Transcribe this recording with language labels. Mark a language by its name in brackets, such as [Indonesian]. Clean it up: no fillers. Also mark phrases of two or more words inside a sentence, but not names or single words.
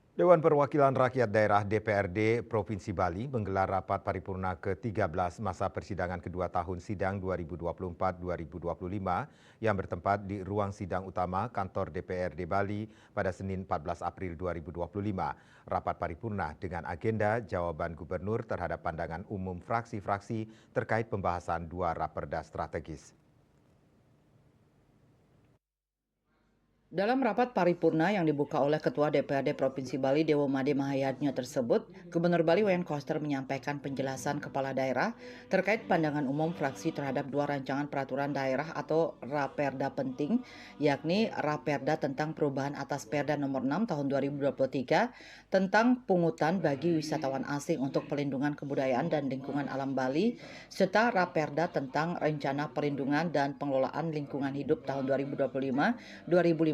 [Indonesian] Dewan Perwakilan Rakyat Daerah DPRD Provinsi Bali menggelar rapat paripurna ke-13 masa persidangan kedua tahun sidang 2024-2025 yang bertempat di ruang sidang utama kantor DPRD Bali pada Senin 14 April 2025. Rapat paripurna dengan agenda jawaban gubernur terhadap pandangan umum fraksi-fraksi terkait pembahasan dua raperda strategis. Dalam rapat paripurna yang dibuka oleh Ketua DPRD Provinsi Bali Dewo Made Mahayatnya tersebut, Gubernur Bali Wayan Koster menyampaikan penjelasan kepala daerah terkait pandangan umum fraksi terhadap dua rancangan peraturan daerah atau Raperda penting, yakni Raperda tentang perubahan atas Perda nomor 6 tahun 2023 tentang pungutan bagi wisatawan asing untuk pelindungan kebudayaan dan lingkungan alam Bali, serta Raperda tentang rencana perlindungan dan pengelolaan lingkungan hidup tahun 2025-2055.